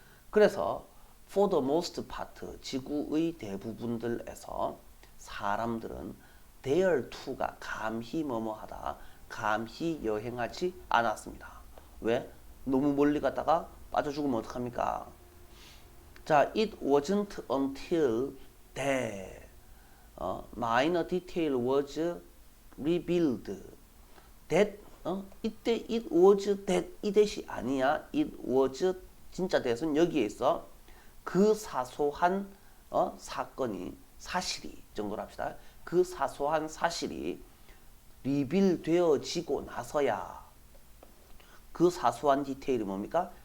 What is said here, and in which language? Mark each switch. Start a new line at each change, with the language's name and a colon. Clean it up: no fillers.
Korean: 그래서
English: for the most part,
Korean: 지구의 대부분들에서 사람들은
English: dare to
Korean: 가 감히 뭐뭐하다, 감히 여행하지 않았습니다. 왜? 너무 멀리 갔다가 빠져 죽으면 어떡합니까?
English: 자, it wasn't until that minor detail was revealed.
Korean: that 이때 it was that 이 대시 아니야.
English: it was
Korean: 진짜 that은 여기에 있어. 그 사소한 사건이 사실이 정도로 합시다. 그 사소한 사실이 리빌 되어지고 나서야 그 사소한 디테일이 뭡니까?